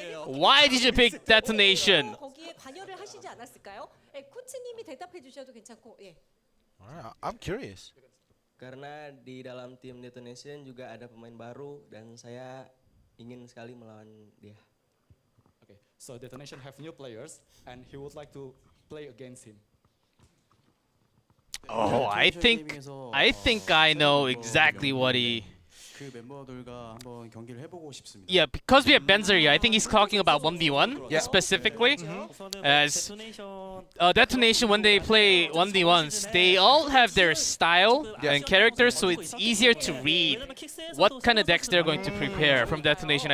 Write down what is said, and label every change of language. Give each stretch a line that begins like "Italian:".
English: Why did you pick Detonation?
Korean: 거기에 관여를 하시지 않았을까요? 예, 코치님이 대답해 주셔도 괜찮고. 예.
English: Alright, I'm curious.
Indonesian: Karena di dalam tim Detonation juga ada pemain baru dan saya ingin sekali melawan dia.
English: Okay, so Detonation have new players and he would like to play against him. Oh, I think I know exactly what he.
Korean: 그 멤버들과 한번 경기를 해보고 싶습니다.
English: Yeah, because we have Benzer here, I think he's talking about 1v1 specifically. As Detonation, when they play 1v1s, they all have their style and characters, so it's easier to read what kind of decks they're going to prepare from Detonation.